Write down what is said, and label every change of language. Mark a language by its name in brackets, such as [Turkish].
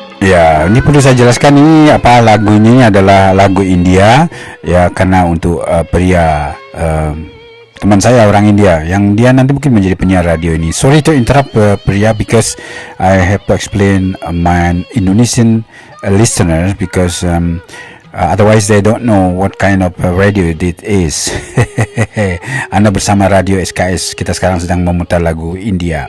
[Indonesian] Ya, ini perlu saya jelaskan, ini lagu ini adalah lagu India ya, karena untuk Priya, teman saya orang India yang dia nanti mungkin menjadi penyiar radio ini. [English] Sorry to interrupt Priya, because I have to explain my Indonesian listeners, because otherwise they don't know what kind of radio it is. [Indonesian] Anda bersama Radio SKS, kita sekarang sedang memutar lagu India.